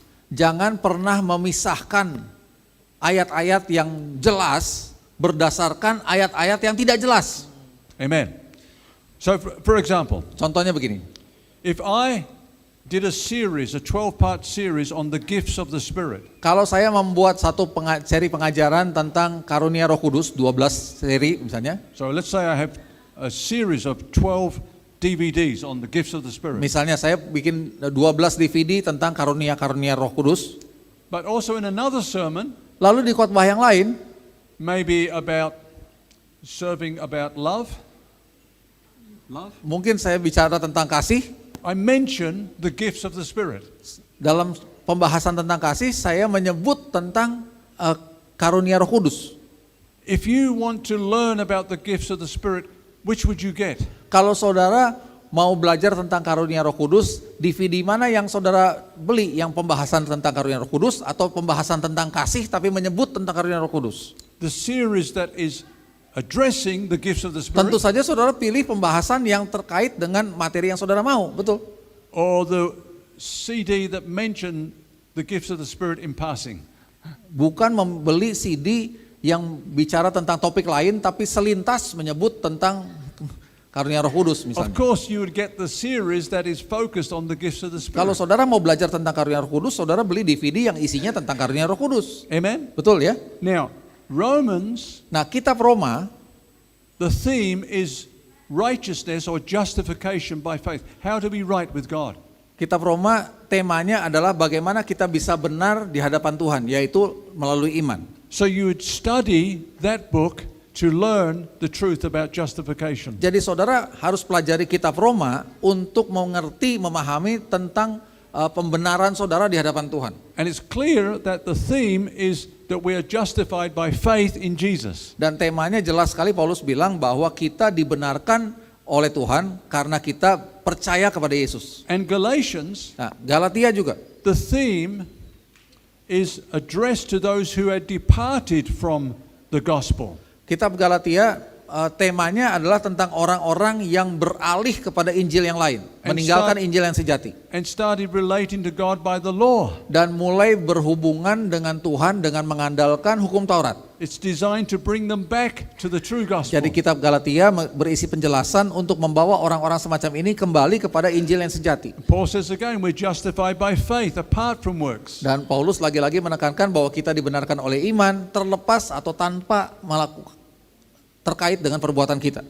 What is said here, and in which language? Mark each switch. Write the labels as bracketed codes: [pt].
[id] jangan pernah memisahkan ayat-ayat yang jelas berdasarkan ayat-ayat yang tidak jelas. [en] Amen. So for example, [id] Contohnya begini. [en] If I did a 12-part series on the gifts of the Spirit, [id] Kalau saya membuat satu seri pengajaran tentang karunia Roh Kudus, 12 seri misalnya. [en] so let's say I have a series of 12 DVDs on the gifts of the Spirit, [id] Misalnya saya bikin 12 DVD tentang karunia-karunia Roh Kudus. [en] but also in another sermon, [id] Lalu di khotbah yang lain, [en] maybe about serving about love, [id] mungkin saya bicara tentang kasih. [en] I mention the gifts of the Spirit. [id] Dalam pembahasan tentang kasih, saya menyebut tentang karunia Roh Kudus. [en] If you want to learn about the gifts of the Spirit, which would you get? [id] Kalau saudara mau belajar tentang karunia Roh Kudus, DVD mana yang saudara beli? Yang pembahasan tentang karunia Roh Kudus atau pembahasan tentang kasih tapi menyebut tentang karunia Roh Kudus? [en] The series that is addressing the gifts of the Spirit, [id] Tentu saja saudara pilih pembahasan yang terkait dengan materi yang saudara mau, betul? [en] or the CD that mention the gifts of the Spirit in passing. [id] Bukan membeli CD yang bicara tentang topik lain tapi selintas menyebut tentang karunia Roh Kudus [en] Of [id] misalnya. [en] course, you would get the series that is focused on the gifts of the [id] Kalau [en] Spirit. [id] saudara mau belajar tentang karunia Roh Kudus, saudara beli DVD yang isinya tentang karunia Roh Kudus. [en] Amen? [id] Betul ya? [en] Now, Romans, [id] Nah, kitab Roma, [en] the theme is righteousness or justification by faith. How to be right with God. [id] kitab Roma temanya adalah bagaimana kita bisa benar di hadapan Tuhan, yaitu melalui iman. [en] So you would study that book to learn the truth about justification. [id] Jadi saudara harus pelajari kitab Roma untuk mengerti, memahami tentang pembenaran saudara di hadapan Tuhan. [en] And it's clear that the theme is that we are justified by faith in Jesus. [id] Dan temanya jelas sekali, Paulus bilang bahwa kita dibenarkan oleh Tuhan karena kita percaya kepada Yesus. [en] And Galatians, [id] Nah, Galatia juga. [en] the theme is addressed to those who had departed from the gospel. [id] Kitab Galatia temanya adalah tentang orang-orang yang beralih kepada Injil yang lain, meninggalkan Injil yang sejati, [en] And started relating to God by the law. [id] dan mulai berhubungan dengan Tuhan dengan mengandalkan hukum Taurat. [en] It's designed to bring them back to the true gospel. [id] Jadi kitab Galatia berisi penjelasan untuk membawa orang-orang semacam ini kembali kepada Injil yang sejati. [en] Paul says again, we're justified by faith apart from works. [id] Dan Paulus lagi-lagi menekankan bahwa kita dibenarkan oleh iman terlepas atau tanpa melakukan terkait dengan perbuatan kita.